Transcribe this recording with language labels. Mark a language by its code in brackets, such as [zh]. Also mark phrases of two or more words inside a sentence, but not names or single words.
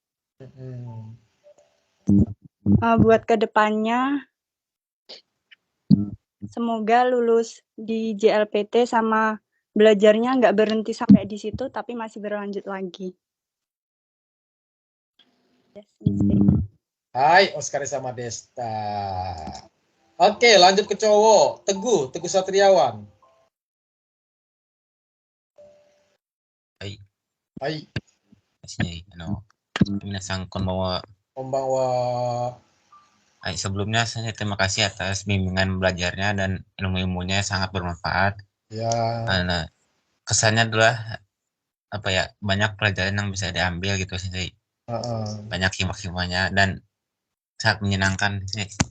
[id] Buat kedepannya semoga lulus di JLPT sama belajarnya nggak berhenti sampai di situ tapi masih berlanjut lagi. Hai, Oskari sama Desta. Oke, lanjut ke cowok. Teguh Satriawan. Hai. [ja] みなさん こんばんは. [id] Konbanwa. Sebelumnya saya terima kasih atas bimbingan belajarnya dan ilmu-ilmunya sangat bermanfaat. Ya. Nah, kesannya adalah banyak pelajaran yang bisa diambil gitu sih. Banyak hikmah-hikmahnya dan sangat menyenangkan sih.